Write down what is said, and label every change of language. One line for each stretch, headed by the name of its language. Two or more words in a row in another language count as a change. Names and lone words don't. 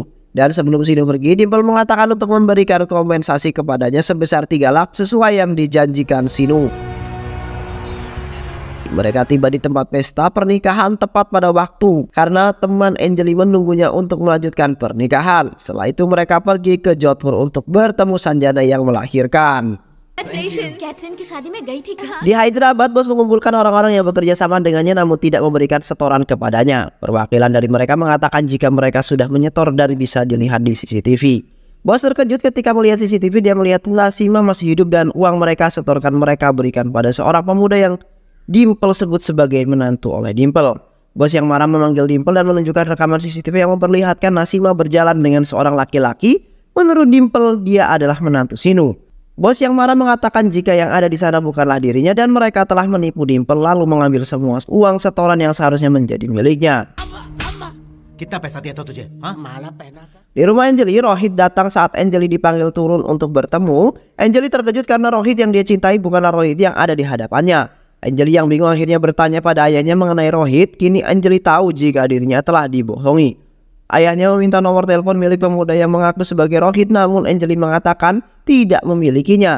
Indonesian: Dan sebelum Sinu pergi, Dimple mengatakan untuk memberikan kompensasi kepadanya sebesar 3 lak sesuai yang dijanjikan Sinu. Mereka tiba di tempat pesta pernikahan tepat pada waktu karena teman Anjali menunggunya untuk melanjutkan pernikahan. Setelah itu mereka pergi ke Jodhpur untuk bertemu Sanjana yang melahirkan.
Hindi: कैथरीन की शादी में गई थी कहाँ?
Indonesian: Di Hyderabad, bos mengumpulkan orang-orang yang bekerja sama dengannya namun tidak memberikan setoran kepadanya. Perwakilan dari mereka mengatakan jika mereka sudah menyetor dan bisa dilihat di CCTV. Bos terkejut ketika melihat CCTV. Dia melihat Nasima masih hidup dan uang mereka setorkan mereka berikan pada seorang pemuda yang Dimple sebut sebagai menantu oleh Dimple. Bos yang marah memanggil Dimple dan menunjukkan rekaman CCTV yang memperlihatkan Nasima berjalan dengan seorang laki-laki. Menurut Dimple, dia adalah menantu Sinu. Bos yang marah mengatakan jika yang ada di sana bukanlah dirinya dan mereka telah menipu Dimple lalu mengambil semua uang setoran yang seharusnya menjadi miliknya.
Hindi: कितना पैसा दिया था तुझे? हाँ?
Indonesian: Di rumah Anjali, Rohit datang saat Anjali dipanggil turun untuk bertemu. Anjali terkejut karena Rohit yang dia cintai bukanlah Rohit yang ada di hadapannya. Anjali yang bingung akhirnya bertanya pada ayahnya mengenai Rohit. Kini Anjali tahu jika dirinya telah dibohongi. Ayahnya meminta nomor telepon milik pemuda yang mengaku sebagai Rohit, namun Anjali mengatakan tidak memilikinya.